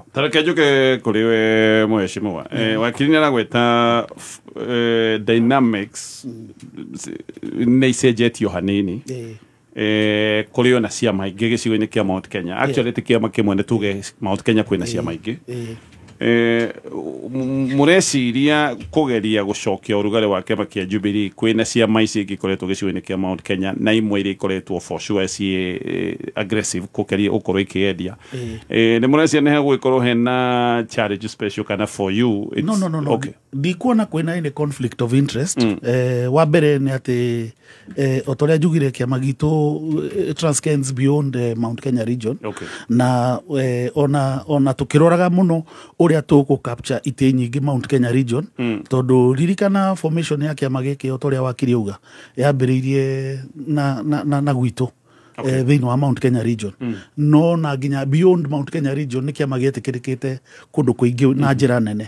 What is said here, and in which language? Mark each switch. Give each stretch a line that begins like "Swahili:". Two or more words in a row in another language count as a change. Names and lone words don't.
Kikuyu: Tareke njuke kuri we muheshimiwa wakiri ni aragweta dynamics ni icenjetio hanini kuri ona ciama ingi gicigo-ini kia Mount Kenya. Actually ti kiama kimwe ni tuge Mount Kenya kwina ciama ingi mureciria kugeria gucokia urugari wa kiama kia Jubilee kwina ciama ici ingikoretwo gicigo-ini kia Mount Kenya na imwe iria ikoretwo
English: for sure
Kikuyu: ci aggressive kukeria ukorwo ikiendia ni mureciria ni hegwikorwo hena
English: challenge special
Kikuyu: kana
English: for you?
Kikuyu: No. Okay. Ndikuona kwina ine
English: conflict of interest.
Kikuyu: Wa mbere ni ati otoria njugire kiama gitu
English: transcends beyond Mount Kenya region.
Kikuyu: Okay. Na ona tukiroraga muno uria tuku capture ite nyingi Mount Kenya region tondu ririkana formation ya kiama giki otoria wakiri uga yambiririe na gwitu thiini wa Mount Kenya region no na nginya
English: beyond Mount Kenya region
Kikuyu: ni kiama gietikirikite kundu kuingi na njira nene.